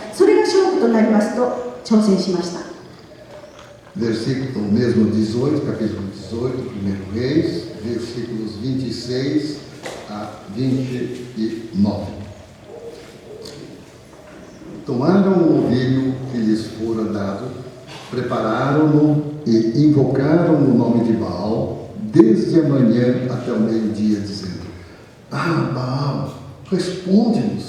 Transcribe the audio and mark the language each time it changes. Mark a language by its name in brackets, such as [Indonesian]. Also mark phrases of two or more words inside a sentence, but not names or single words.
[Japanese] それが勝負となりますと挑戦しました。 [Portuguese] Versículo mesmo 18, capítulo 18, 1 Reis, versículos 26 a 29. tomaram o novilho que lhes fora dado, prepararam-no e invocaram o nome de Baal, desde a manhã até o meio-dia, dizendo: Ah, Baal, responde-nos.